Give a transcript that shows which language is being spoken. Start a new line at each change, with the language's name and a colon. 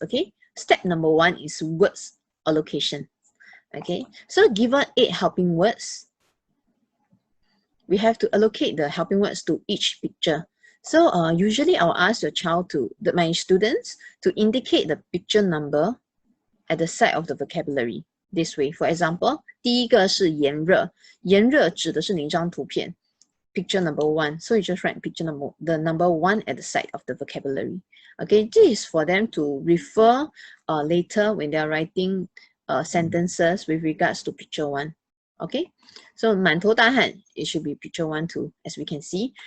English: Okay, step number 1 is words allocation. Okay, so given 8 helping words, we have to allocate the helping words to each picture. So usually I'll ask your child my students to indicate the picture number at the side of the vocabulary. This way, for example,
Chinese: 第一个是炎热，炎热指的是哪一张图片 ？
English: Picture number 1. So you just write the number 1 at the side of the vocabulary. Okay, this is for them to refer later when they are writing sentences with regards to picture 1. Okay, so 满头大汗 it should be picture 1 too, as we can see.